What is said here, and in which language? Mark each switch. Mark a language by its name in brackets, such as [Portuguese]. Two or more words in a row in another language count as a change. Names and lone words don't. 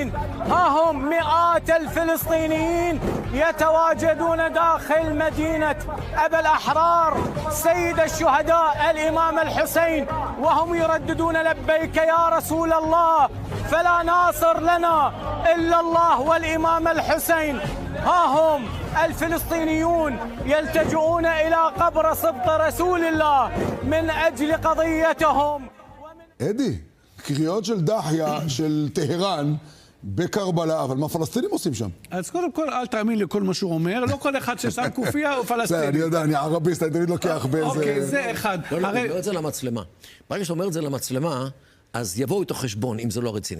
[Arabic] ها هم مئات الفلسطينيين يتواجدون داخل مدينة أبا الأحرار سيد الشهداء الإمام الحسين وهم يرددون لبيك يا رسول الله فلا ناصر لنا إلا الله والإمام الحسين. ها هم الفلسطينيون يلتجؤون إلى قبر سبط رسول الله من أجل قضيتهم. [Hebrew] אדי, קריאות של דחיה של טהרן בקרבלה, אבל מה הפלסטינים עושים שם? אז קודם כל, אל תאמין לכל מה שהוא אומר, לא כל אחד ששם קופיה הוא פלסטיני. אני יודע, אני ערביסט, אני תמיד לוקח באיזה... אוקיי, זה אחד. לא, הוא אומר את זה למצלמה. ברגע שאתה אומר את זה למצלמה, אז יבואו איתו חשבון, אם זה לא רציני.